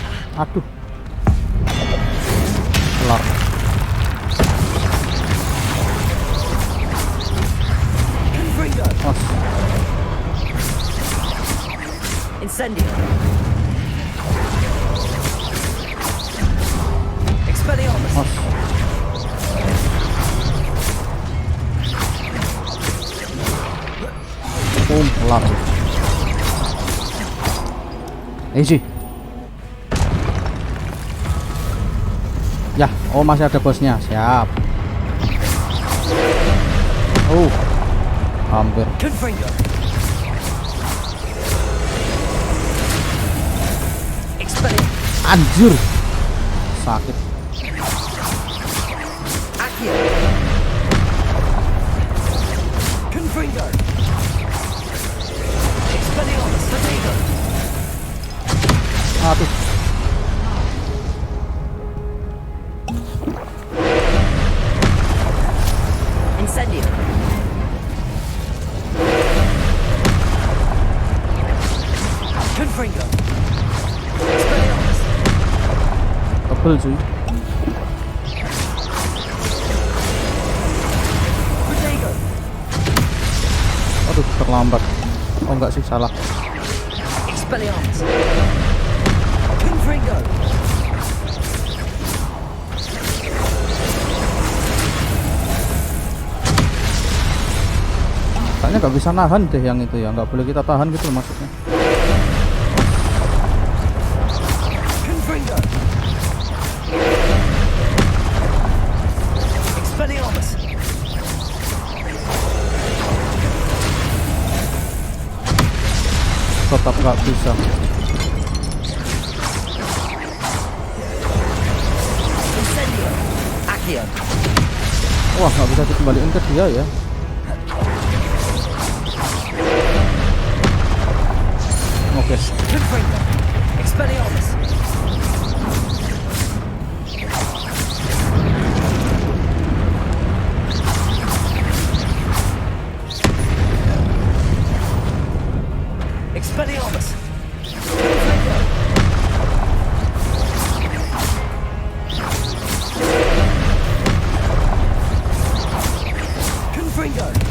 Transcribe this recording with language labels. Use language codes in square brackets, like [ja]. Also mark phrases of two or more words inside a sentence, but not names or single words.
[id] Aduh. Kelar. Os. Incendio. Expelliarmus. Os. Kelar. Easy. Ya, oh masih ada bosnya. Siap. Oh. Hampir. Confringo. Expelliarmus. Anjir. Sakit. Akhirnya. Confringo. Expelliarmus. Fatigo. Aduh. Incendio. Confringo. Expelliarmus. Tebel cuy. Fatigo. Aduh, terlambat. Oh enggak sih, salah. Expelliarmus. Confringo. Kayaknya nggak bisa nahan deh yang itu ya, nggak boleh kita tahan gitu loh maksudnya. Confringo. Expelliarmus. Tetap nggak bisa. Incendio. Accio. Wah, nggak bisa dikembaliin ke dia ya. Oke. Confringo. Expelliarmus. Expelliarmus. Confringo. Confringo.